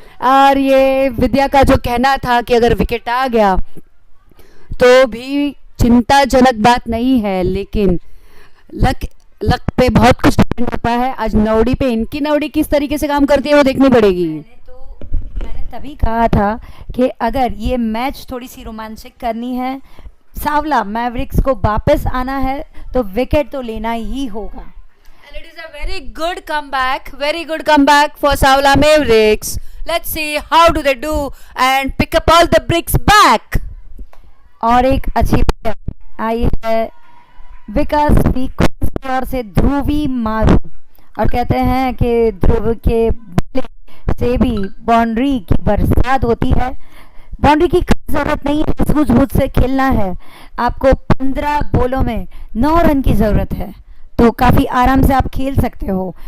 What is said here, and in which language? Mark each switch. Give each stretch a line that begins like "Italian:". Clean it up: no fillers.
Hindi: और ये विद्या का जो कहना था कि अगर विकेट आ गया तो भी चिंताजनक बात नहीं है, लेकिन लक पे बहुत कुछ डिपेंड होता है। आज नवड़ी पे इनकी नवड़ी किस तरीके से काम करती है वो देखनी पड़ेगी। मैंने तभी कहा था कि अगर ये मैच थोड़ी सी रोमांचक करनी है, सावला मैवरिक्स को वापस आना है तो विकेट तो लेना ही होगा।
English: And it is a very good comeback for Savla Mavericks. Let's see how do they do and pick up all the bricks back.
Hindi: और एक अच्छी आई है विकास की ओर से ध्रुवी मारू, और कहते हैं कि ध्रुव के से भी बाउंड्री की बरसात होती है। बाउंड्री की ज़रूरत नहीं है, सूझबूझ से खेलना है। आपको 15 बॉलों में 9 रन की ज़रूरत है तो काफ़ी आराम से आप खेल सकते हो।